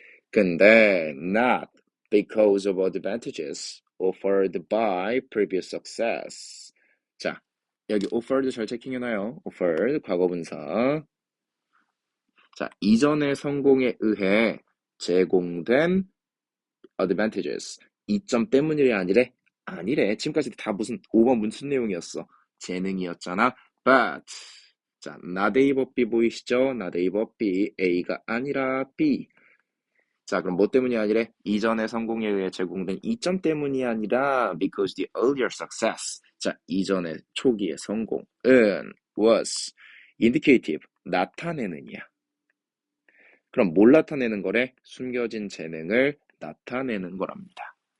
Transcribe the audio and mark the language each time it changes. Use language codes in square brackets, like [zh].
[en] 근데 not because of advantages offered by previous success. [ko] 자, 여기 offered 잘 체킹해놔요. offered 과거분사. 자, 이전의 성공에 의해 제공된 advantages. 이점 때문이 아니래. 지금까지 다 무슨 5번 무슨 내용이었어? 재능이었잖아. [en] But 자, not A but B [ko] 보이시죠? not A but B. A가 아니라 B. 자, 그럼 뭐 때문이 아니래? 이전의 성공에 의해 제공된 이점 때문이 아니라 [en] because the earlier success. [ko] 자, 이전의 초기의 성공은 [en] was indicative. [ko] 나타내느냐. 그럼 뭘 나타내는 거래? 숨겨진 재능을 나타내는 거랍니다.